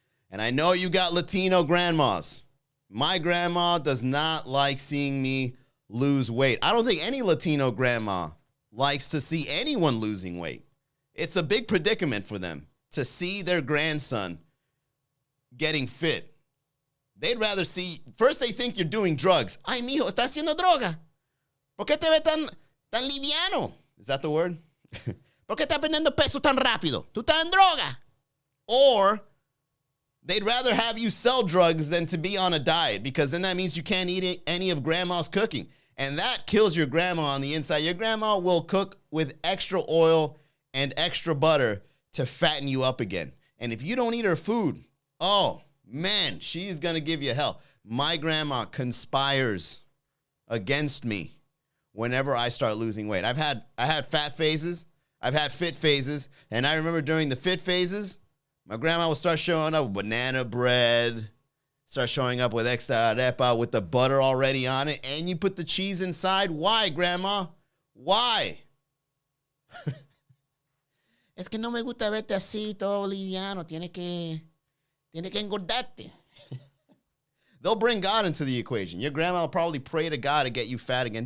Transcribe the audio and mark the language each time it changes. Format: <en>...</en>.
<en>And I know you got Latino grandmas. My grandma does not like seeing me lose weight. I don't think any Latino grandma likes to see anyone losing weight. It's a big predicament for them to see their grandson getting fit. They'd rather see, first they think you're doing drugs.</en> <es>Ay, mijo, estás haciendo droga. ¿Por qué te ves tan liviano?</es> <en>Is that the word?</en> <es>¿Por qué estás perdiendo peso tan rápido? Tú estás en droga.</es> <en>Or they'd rather have you sell drugs than to be on a diet, because then that means you can't eat any of grandma's cooking. And that kills your grandma on the inside. Your grandma will cook with extra oil and extra butter to fatten you up again. And if you don't eat her food, oh, man, she's going to give you hell. My grandma conspires against me whenever I start losing weight. I had fat phases. I've had fit phases. And I remember during the fit phases, my grandma would start showing up with banana bread, start showing up with extra arepa with the butter already on it, and you put the cheese inside. Why, Grandma? Why?</en> <es>Es que no me gusta verte así, todo liviano. Tiene que engordarte.</es> <en>They'll bring God into the equation. Your grandma will probably pray to God to get you fat again.</en>